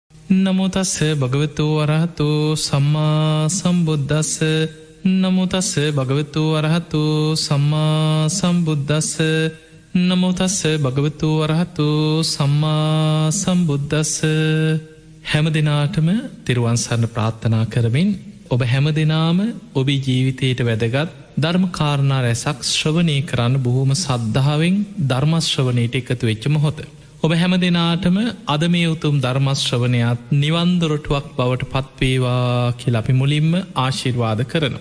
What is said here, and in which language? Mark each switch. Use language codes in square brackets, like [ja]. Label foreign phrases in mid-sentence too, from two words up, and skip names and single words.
[pi] නමෝ තස්ස භගවතු වරහතු සම්මා සම්බුද්දස්ස නමෝ තස්ස භගවතු වරහතු සම්මා සම්බුද්දස්ස නමෝ තස්ස භගවතු වරහතු සම්මා සම්බුද්දස්ස. [si] හැම දිනාටම තෙරුවන් සරණ ප්‍රාර්ථනා කරමින් ඔබ හැම දිනාම ඔබේ ජීවිතයට වැදගත් ධර්ම කාරණා රැසක් ශ්‍රවණය කරන්න බොහොම සද්ධාවෙන් ධර්ම ශ්‍රවණයට එකතු වෙච්ච මොහොත. ඔබ හැම දිනාටම අද මේ උතුම් ධර්ම ශ්‍රවණයත් නිවන් දොරටුවක් බවට පත්වේවා කියලා අපි මුලින්ම ආශිර්වාද කරනවා.